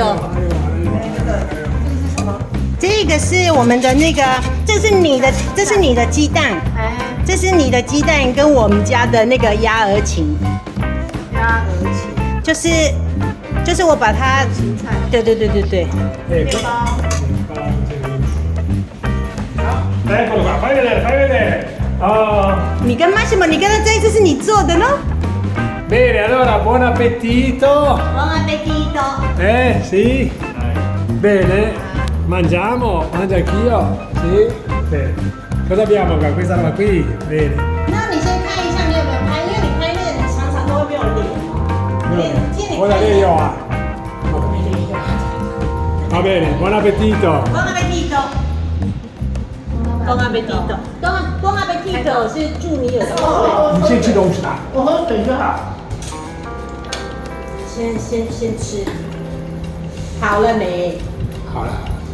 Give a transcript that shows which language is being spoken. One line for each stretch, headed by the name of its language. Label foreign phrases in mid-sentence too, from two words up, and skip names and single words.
Chinese: 这个是我们的那个，这是你的鸡蛋，这是你的鸡蛋跟我们家的那个鸭儿芹，就是我把它，芹菜，对，面包。
Italian: Eccolo qua, fai vedere. Oh.
Chinese: 你跟Massimo，你刚才这一次是你做的呢。
Italian: Bene, allora buon appetito. Buon appetito. Sì. Bene. Mangiamo, mangio anch'io. Sì. Bene. Cosa abbiamo qua? Questa roba qui. Bene.
Chinese: 那你先看一下你有没有拍，因为你拍那个你常常都会没有脸。
Italian: Ora lei io ha. Va bene, buon appetito. Buon appetito. Buon appetito. Buon appetito
Chinese: 是祝你有。你先吃东西吧。我喝水就好。先吃，好了没？好了。